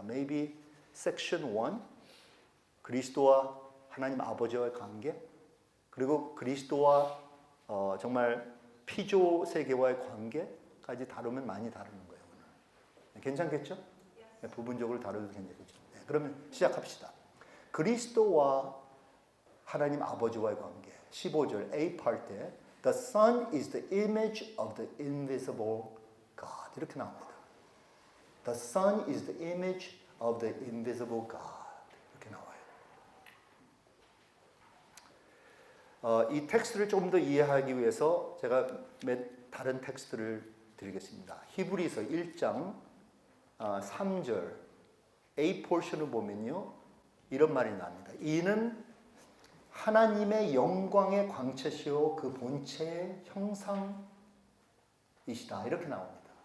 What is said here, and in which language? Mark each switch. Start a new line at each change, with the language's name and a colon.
English: Maybe section 1
Korean: 그리스도와 하나님 아버지와의 관계 그리고 그리스도와 정말 피조 세계와의 관계까지 다루면 많이 다루는 거예요. 오늘. 괜찮겠죠? 네, 부분적으로 다뤄도 괜찮겠죠? 네, 그러면 시작합시다. 그리스도와 하나님 아버지와의 관계 15절 A part 때
English: The Son is the image of the invisible God
Korean: 이렇게 나옵니다.
English: The Son is the image of the invisible God
Korean: 이렇게 나와요. 이 텍스트를 조금 더 이해하기 위해서 제가 다른 텍스트를 드리겠습니다. 히브리서 1장 3절 A 포션을 보면요 이런 말이 나옵니다. 이는 하나님의 영광의 광채시요 그 본체의 형상이시다 이렇게 나옵니다.